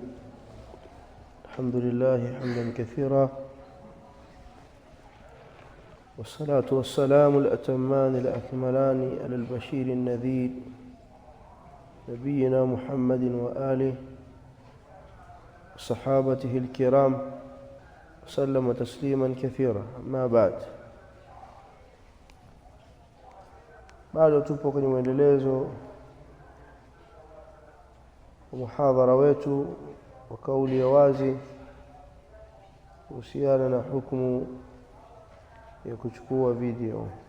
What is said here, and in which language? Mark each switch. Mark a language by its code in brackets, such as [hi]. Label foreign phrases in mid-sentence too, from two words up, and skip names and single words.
[ar] الحمد لله حمدا كثيرا، والصلاة والسلام الأتمان الأكملان على البشير النذير نبينا محمد وآله وصحابته الكرام وسلم تسليما كثيرا. ما بعد، [sw] bado tupo kwenye mwendelezo wa muhadhara wetu wa kauli ya wazi kuhusiana na hukumu ya kuchukua video.